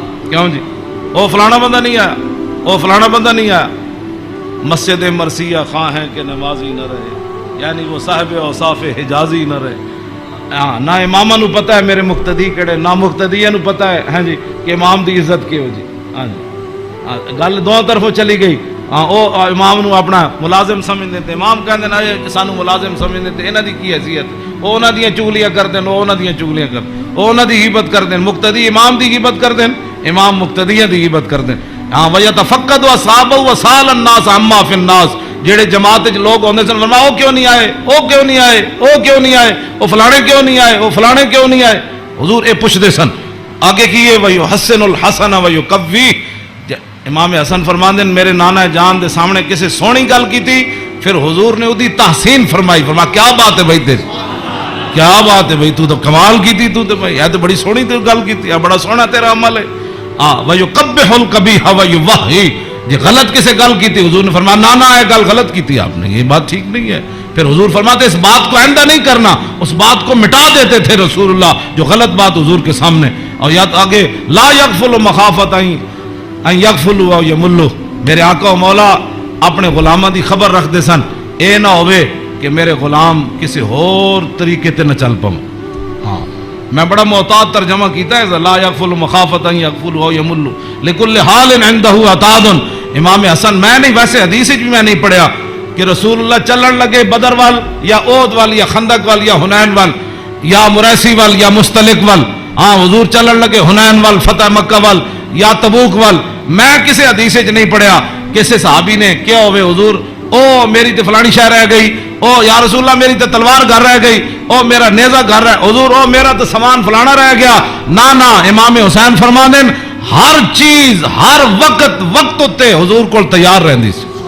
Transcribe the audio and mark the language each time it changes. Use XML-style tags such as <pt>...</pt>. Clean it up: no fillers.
<ur>کیوں جی وہ فلانا بندہ نہیں آیا وہ فلانا بندہ نہیں آیا. مسجد مرثیہ خواہ ہیں کہ نمازی نہ رہے یعنی وہ صاحب اوصاف حجازی نہ رہے.</ur> <pa>ہاں نہ امامہ نو پتہ ہے میرے مقتدی کیڑے نہ مقتدیہ نو پتہ ہے ہاں جی کہ امام دی عزت کی ہو جی. ہاں جی گل دو طرفوں چلی گئی. ہاں او امام نو اپنا ملازم سمجھتے تھے امام کہندے نا سانو ملازم سمجھتے تھے انہاں دی کی حیثیت او انہاں دیاں چگلیاں کردے او انہاں دیاں چگلیاں کر او انہاں دی غیبت کردے مقتدی امام دی غیبت کردے امام مقتدیاں دی غیبت کردے.</pa> <ar>ہاں وَيَتَفَقَّدُ أَصْحَابَهُ وَسَأَلَ النَّاسَ عَمَّا فِي النَّاسِ.</ar> <pa>جڑے جماعت وچ لوگ ہوندے سن فرمایا او کیوں نہیں آئے او کیوں نہیں آئے او کیوں نہیں آئے او فلانے کیوں نہیں آئے او فلانے کیوں نہیں آئے. حضور اے پوچھدے سن آگے کیے</pa> <ar>وَيُحَسِّنُ الْحَسَنَ وَيُقَوِّيهِ.</ar> <pa>امام حسن فرماندے میرے نانا جان دے سامنے کسی سونی گل کی تھی پھر حضور نے اودی تحسین فرمائی.</pa> <ur>فرمایا کیا بات ہے بھائی تیری کیا بات ہے بھائی تو کمال کی تھی تو بھائی یہ تو بڑی سونی تو گل کی تھی بڑا سونا تیرا عمل ہے. ہاں</ur> <ar>وَيُقَبِّحُ الْقَبِيحَ وَيُوَحِّي.</ar> <ur>جی غلط کسے گل کی تھی حضور نے فرمایا نانا یہ گل غلط کی تھی آپ نے یہ بات ٹھیک نہیں ہے. پھر حضور فرماتے اس بات کو آئندہ نہیں کرنا اس بات کو مٹا دیتے تھے رسول اللہ جو غلط بات حضور کے سامنے. اور یا آگے</ur> <ar>لا یغفل مخافت ان یغفلوا او یملوا.</ar> <pa>میرے آقا و مولا اپنے غلاماں دی خبر رکھ دے سن اے نہ ہوئے کہ میرے غلام کسی اور طریقے تے نہ چل پاؤں. ہاں میں بڑا محتاط ترجمہ کیتا ہے</pa> <ar>لا یغفل مخافت ان یغفلوا او یملوا لکل حال عنده عتاد.</ar> <pa>امام حسن میں نہیں ویسے حدیث بھی میں نہیں پڑھیا کہ رسول اللہ چلن لگے بدر وال یا احد وال یا خندق وال یا حنین وال یا مریسی وال یا مستلق وال. ہاں حضور چلن لگے حنین وال فتح مکہ وال یا تبوک وال. میں کسی حدیث وچ نہیں پڑھیا کسی صحابی نے کیا ہوئے حضور او میری تے فلانی شے رہ گئی او یا رسول اللہ میری تے تلوار گھر رہ گئی او میرا نیزہ گھر رہ حضور او میرا تے سامان فلانا رہ گیا. نا امام حسین فرماندے ہر چیز ہر وقت وقت تے حضور کول تیار رہندی سی.</pa>